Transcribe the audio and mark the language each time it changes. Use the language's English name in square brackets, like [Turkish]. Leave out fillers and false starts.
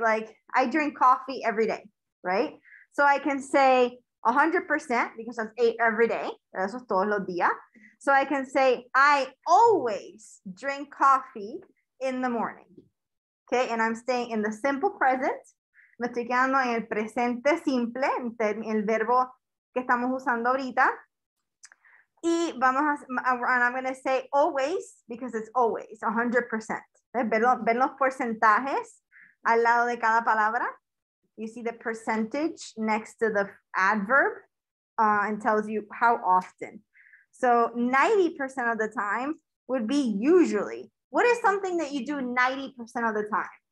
[English] Like I drink coffee every day, right? So I can say 100% because that's every day. [Spanish] Eso es todos los días. [English] So I can say, I always drink coffee in the morning. Okay, and I'm staying in the simple present. [Spanish] Me estoy quedando en el presente simple, en el verbo que estamos usando ahorita. [English] Y and I'm going to say always because it's always 100%. [Spanish] Ven los porcentajes al lado de cada palabra. [English] You see the percentage next to the adverb and tells you how often. So 90% of the time would be usually. What is something that you do 90% of the time?